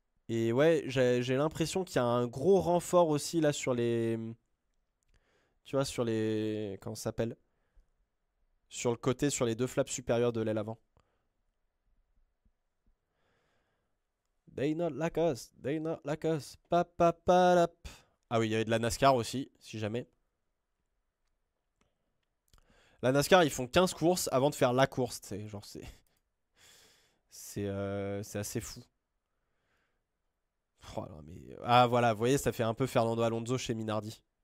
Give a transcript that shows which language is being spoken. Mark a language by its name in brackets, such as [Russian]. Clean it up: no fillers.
[French] Et ouais, j'ai l'impression qu'il y a un gros renfort aussi là sur les... Tu vois, sur les... Comment ça s'appelle? Sur le côté, sur les deux flaps supérieurs de l'aile avant. [English] They not like us, they not like us. [French] Ah oui, il y avait de la NASCAR aussi, si jamais. La NASCAR, ils font 15 courses avant de faire la course. Genre, c'est assez fou. Oh, non, mais... Ah voilà, vous voyez, ça fait un peu Fernando Alonso chez Minardi.